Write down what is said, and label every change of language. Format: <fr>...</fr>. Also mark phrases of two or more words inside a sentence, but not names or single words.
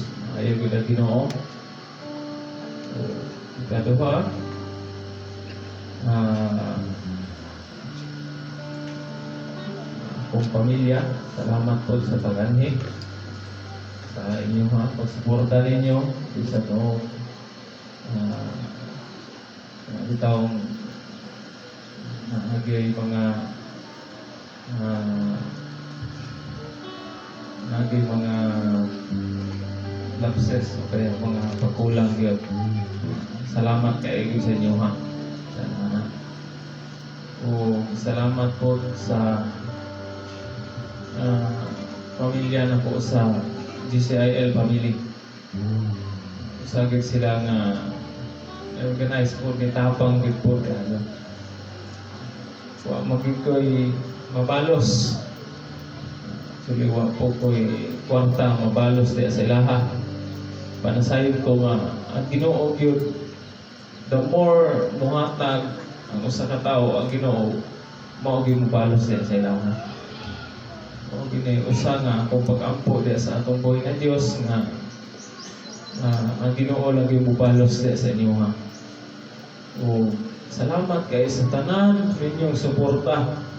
<ceb>Ayaw kita Ginoo. Ikaduha, akong pamilya, salamat po sa pag-anhi sa inyong pagsuporta ninyo sa to itong nagay mga lapses o kaya mga pagkulang yun. Salamat kayo sa inyo ha. O salamat po sa pamilya na po sa GCIL family. Sagad sila nga organize po ni tapang gid po kaya. Wa magid ko'y mabalos. Actually, wa po ko'y kwarta mabalos diya sa ilaha. Panasayod ko nga ang Ginoo gyud,</ceb> <en>the more</en> <ceb>muhatag ang usa ka tawo ang Ginoo, mao gyud mabalos diya sa ilaha. Mao gyud usa nga akong pag-ampo diya sa atong buhay na Dios nga ang Ginoo lagi mabalos diya sa inyo ha. O salamat kayo sa tanan ninyong suporta.</ceb>